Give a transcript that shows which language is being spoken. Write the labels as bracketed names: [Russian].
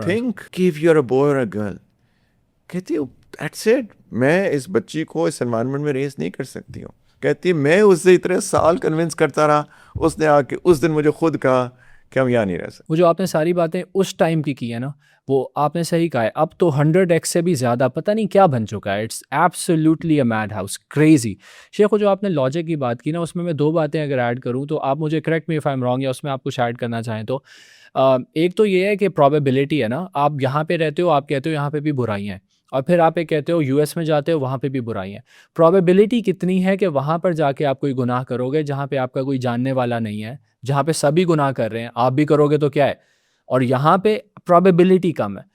[English] Think کہ if you are a boy اور a girl. [Urdu] کہتی [English] that's it, [Urdu] میں اس بچی کو اس انوائرمنٹ میں ریز نہیں کر سکتی ہوں. کہتی میں اس سے اتنے سال کنونس کرتا رہا, اس نے آ کے اس دن مجھے خود کہا کہ ہم یہاں نہیں رہ سکتے. وہ جو آپ نے ساری باتیں اس ٹائم کی ہے نا, وہ آپ نے صحیح کہا ہے. اب تو 100x سے بھی زیادہ پتہ نہیں کیا بن چکا ہے. [English] It's absolutely a madhouse, crazy. [Urdu] شیخ جو آپ نے لاجک کی بات کی نا, اس میں 2 باتیں اگر ایڈ کروں تو آپ مجھے [English] correct me if I am wrong, [Urdu] یا اس میں آپ کچھ ایڈ کرنا چاہیں تو. ایک تو یہ ہے کہ پرابیبلٹی ہے نا, آپ یہاں پہ رہتے ہو, آپ کہتے ہو یہاں پہ بھی برائی ہیں, اور پھر آپ ایک کہتے ہو US میں جاتے ہو وہاں پہ بھی برائی ہیں. پرابیبلٹی کتنی ہے کہ وہاں پر جا کے آپ کوئی گناہ کرو گے جہاں پہ آپ کا کوئی جاننے والا نہیں ہے, جہاں پہ سبھی گناہ کر رہے ہیں, آپ بھی کرو گے تو کیا ہے, اور یہاں پہ پرابیبلٹی کم ہے.